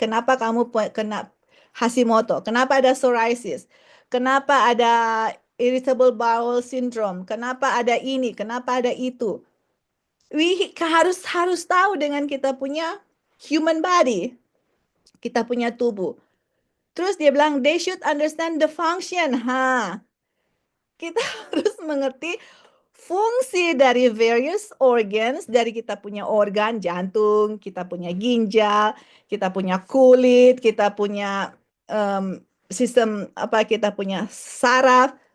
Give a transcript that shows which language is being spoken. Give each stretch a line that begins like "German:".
Indonesian: Kenapa kamu kena Hashimoto? Kenapa ada psoriasis? Kenapa ada irritable bowel syndrome? Kenapa ada ini? Kenapa ada itu? Harus tahu dengan kita punya human body, kita punya tubuh. Terus dia bilang
English: they should understand the function.
Indonesian: Kita harus mengerti fungsi dari
English: various organs,
Indonesian: dari kita punya organ jantung, kita punya ginjal, kita punya kulit, kita punya sistem apa, kita punya saraf.